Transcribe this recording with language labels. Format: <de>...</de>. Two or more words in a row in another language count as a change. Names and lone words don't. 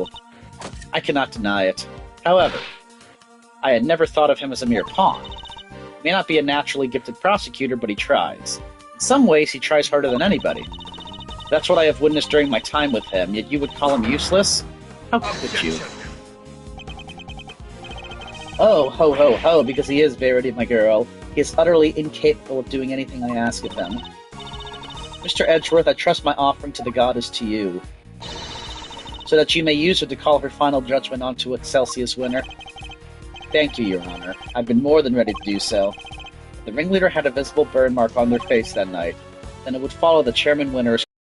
<en>I cannot deny it. However, I had never thought of him as a mere pawn. He may not be a naturally gifted prosecutor, but he tries. In some ways, he tries harder than anybody. That's what I have witnessed during my time with him, yet you would call him useless? How could you? Oh, ho, ho, ho, because he is Verity, my girl. He is utterly incapable of doing anything I ask of him. Mr. Edgeworth, I trust my offering to the goddess to you, so that you may use her to call her final judgment onto Excelsius Winter. Thank you, Your Honor. I've been more than ready to do so. If the ringleader had a visible burn mark on their face that night, then it would follow the Chairman Winter's.</en>